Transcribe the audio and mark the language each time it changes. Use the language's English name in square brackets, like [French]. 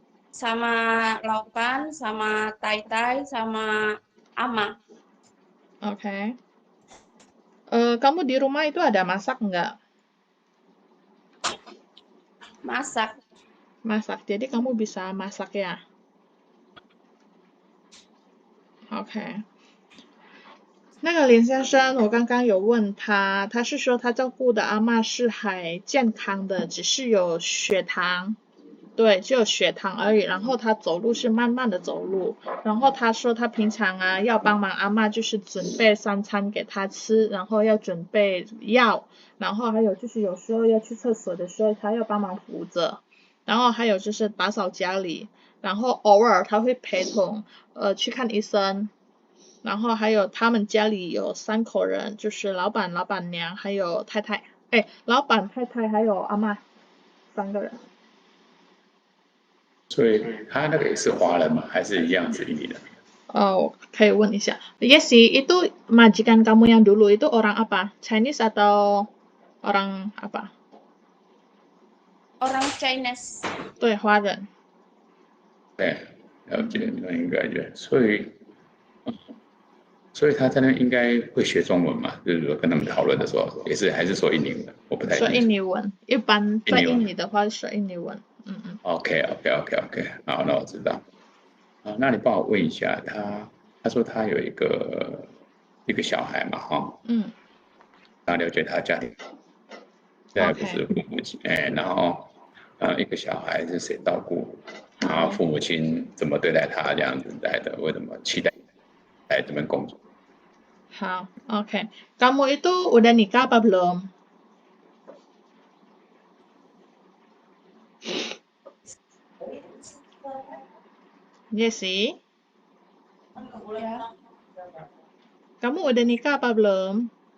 [Indonesian] sama Laupan, sama Tai-Tai, sama Ama. Oke. Kamu di rumah itu ada masak nggak? Masak. Masak, jadi kamu bisa masak ya? [English] OK。 [Chinese] 那个林先生，我刚刚有问他，他是说他照顾的阿嬷是还健康的，只是有血糖，对，只有血糖而已。然后他走路是慢慢的走路，然后他说他平常啊要帮忙阿嬷就是准备3餐给他吃，然后要准备药，然后还有就是有时候要去厕所的时候他要帮忙扶着，然后还有就是打扫家里，然后偶尔他会陪同去看医生。然后还有他们家里有3口人，就是老板、老板娘还有太太，老板、太太还有阿嬷3个人。所以他那个也是华人吗？还是一样是印尼人？我可以问一下， [Indonesian] Yesi itu majikan kamu yang dulu itu orang apa? Chinese atau orang apa? Orang Chinese. [Chinese] 对，华人。对，了解，那应该就所以他在那应该会学中文嘛？就是说跟他们讨论的时候，也是还是说印尼文，我不太说清楚。印尼文，一般在印尼的话是说印尼文。 OK，好，那我知道。那你帮我问一下，他说他有一个小孩嘛，哈。那了解他家庭，现在不是父母亲，然后一个小孩是谁照顾，然后父母亲怎么对待他这样子来的，为什么期待来这边工作？好，OK。 [Indonesian] Kamu itu udah nikah apa belum? Yesi, Ya, kamu udah nikah apa belum?